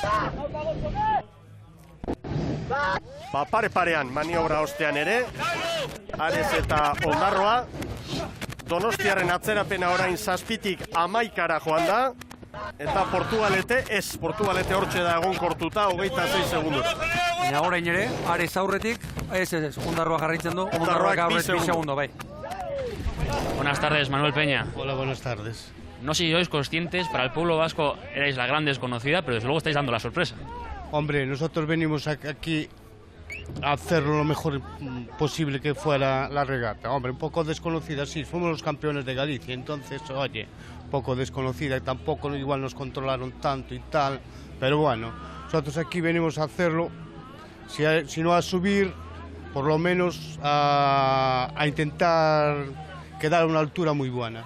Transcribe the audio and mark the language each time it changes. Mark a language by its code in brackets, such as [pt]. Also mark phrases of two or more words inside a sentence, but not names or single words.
[eu] Pare-parean maniobra ostean ere, Ares eta Ondarroa, Donostiarren atzerapena orain 7tik 11 joan da, eta Portugalete hortxe da egonkortuta 26 segundu. Baina orain ere, Ares aurretik, Ondarroa jarraitzen du, Ondarroak aurretik 2 segundo, bai. [es] Buenas tardes, Manuel Peña. Hola, buenas tardes. No sé si sois conscientes, para el pueblo vasco erais la gran desconocida, pero desde luego estáis dando la sorpresa. Hombre, nosotros venimos aquí a hacerlo lo mejor posible que fuera la regata. Hombre, un poco desconocida, sí, fuimos los campeones de Galicia, entonces, oye, un poco desconocida y tampoco igual nos controlaron tanto y tal, pero bueno, nosotros aquí venimos a hacerlo, si no a subir, por lo menos a intentar quedar a una altura muy buena.